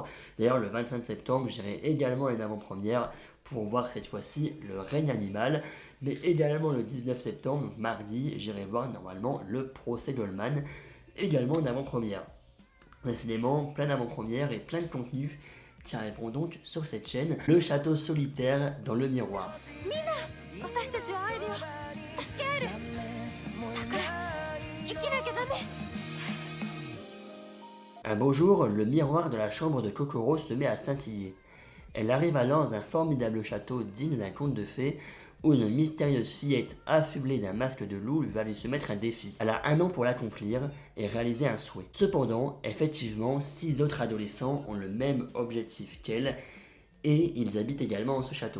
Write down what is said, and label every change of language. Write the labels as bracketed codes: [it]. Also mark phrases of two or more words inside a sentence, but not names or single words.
[fr] D'ailleurs, le 25 septembre, j'irai également en avant-première pour voir cette fois-ci le règne animal, mais également le 19 septembre, donc mardi, j'irai voir normalement le procès Goldman, également en avant-première. Décidément, plein d'avant-premières et plein de contenus qui arriveront donc sur cette chaîne. Le château solitaire dans le miroir. [ja] 私たちは会えるよ助け合えるだから生きなきゃダメ [fr] Un beau jour, le miroir de la chambre de Kokoro se met à scintiller. Elle arrive alors dans un formidable château digne d'un conte de fées où une mystérieuse fillette affublée d'un masque de loup va lui soumettre un défi. Elle a 1 an pour l'accomplir et réaliser un souhait. Cependant, effectivement, 6 autres adolescents ont le même objectif qu'elle et ils habitent également dans ce château.